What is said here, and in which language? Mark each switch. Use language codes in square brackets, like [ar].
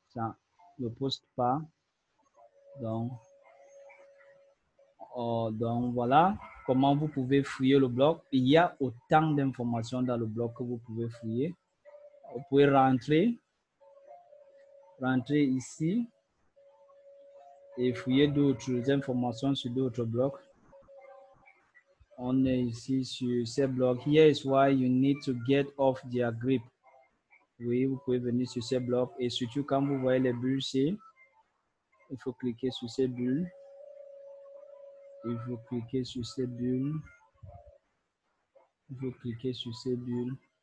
[fr] Ça ne poste pas. Donc, donc voilà comment vous pouvez fouiller le blog. Il y a autant d'informations dans le blog que vous pouvez fouiller. Vous pouvez rentrer ici et fouiller d'autres informations sur d'autres blogs. On est ici sur ces blogs. [en] Here is why you need to get off their grip. [fr] Oui, vous pouvez venir sur ces blogs et surtout quand vous voyez les bulles ici, il faut cliquer sur ces bulles. Il faut cliquer sur ces bulles. Il faut cliquer sur ces bulles.